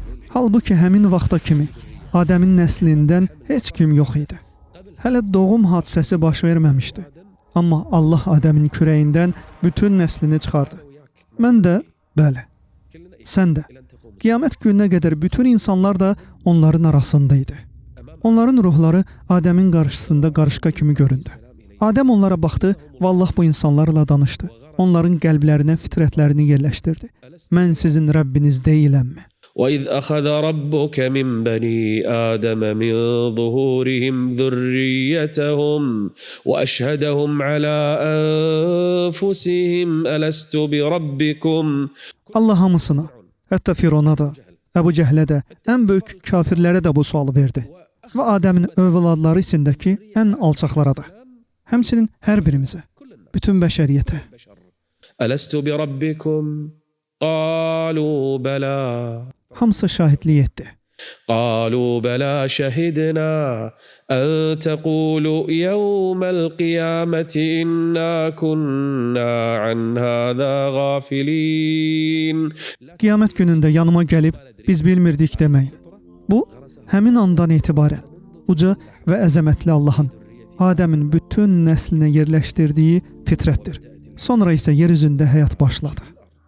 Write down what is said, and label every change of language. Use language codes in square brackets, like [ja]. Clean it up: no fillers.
[az] Halbuki həmin vaxta kimi Adəmin nəslindən heç kim yox idi. Hələ doğum hadisəsi baş verməmişdi. Amma Allah Adəmin kürəyindən bütün nəslini çıxardı. Mən də, bəli, sən də. Qiyamət gününə qədər bütün insanlar da onların arasında idi. Onların ruhları Adəmin qarşısında qarışqa kimi göründü. Adəm onlara baxdı və Allah bu insanlarla danışdı. Onların qəlblərinə fitrətlərini yerləşdirdi. Mən sizin Rəbbiniz deyiləmmi? [ar] وَإِذْ أَخَذَ رَبُّكَ مِنْ بَنِي آدَمَ مِنْ ظُهُورِهِمْ ذُرِّيَّتَهُمْ وَأَشْهَدَهُمْ عَلَى أَنفُسِهِمْ أَلَسْتُ بِرَبِّكُمْ [az] Allah hamısına, hətta Firona da, Əbu Cəhlə də, ən böyük kafirlərə də bu sualı verdi. Və Adəmin övladları içindəki ən alçaqlara da. Həmçinin hər birimizə, bütün bəşəriyyətə. [ar] أَلَسْتُ بِرَبِّكُمْ قَالُوا بَلَى [az] Hamısı şahidlik etdi. [ar] قالوا بلى شهدنا أن تقولوا يوم القيامة إنا كنا عن هذا غافلين. [az] Qiyamət günündə yanıma gəlib biz bilmirdik deməyin. Bu həmin andan etibarən uca və əzəmətli Allahın Adəmin bütün nəslinə yerləşdirdiyi fitrətdir. Sonra isə yer üzündə həyat başladı.